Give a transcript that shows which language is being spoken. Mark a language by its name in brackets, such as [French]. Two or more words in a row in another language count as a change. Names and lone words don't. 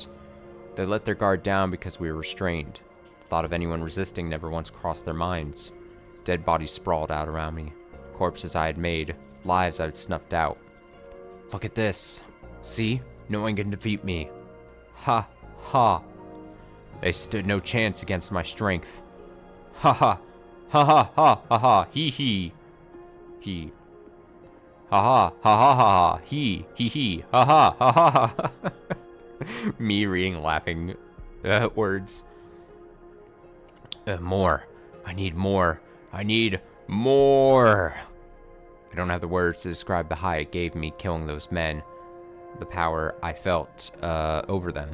[English] They let their guard down because we were restrained. The thought of anyone resisting never once crossed their minds. Dead bodies sprawled out around me. Corpses I had made, lives I had snuffed out. Look at this. See? No one can defeat me. Ha, ha. They stood no chance against my strength. Ha ha. Ha ha ha ha ha. He he. He. Ha ha ha ha ha ha. He he. Ha ha ha ha ha. Me reading laughing words. More. I need more. I need more. I don't have the words to describe the high it gave me killing those men. The power I felt over them.